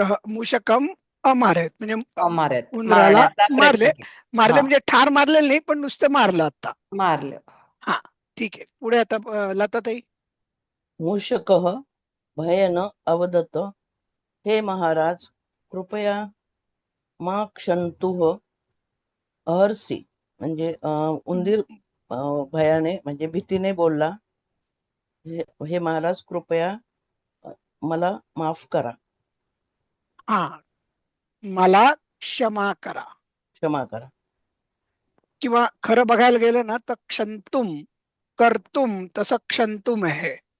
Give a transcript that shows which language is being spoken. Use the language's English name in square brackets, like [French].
[Sanskrit] मूषकम अमारत, [Marathi] म्हणजे उंदराला मारण्याचा मारले. प्रयत्न केला. हा, म्हणजे ठार मारलेलं नाही, पण नुसतं मारलं आता. मारलं. हा, ठीक आहे. पुढे आता लताताई. [Sanskrit] मूषकः भयेन अवदत्, हे महाराज, कृपया मा क्षन्तुः अहर्षि. [Marathi] म्हणजे उंदीर भयाने म्हणजे भीतीने बोलला, हे महाराज कृपया मला माफ करा, हा, मला क्षमा करा. क्षमा करा. किंवा खरं बघायला गेलं ना तर क्षंतुम, कर्तुम, तसं क्षंतुम आहे.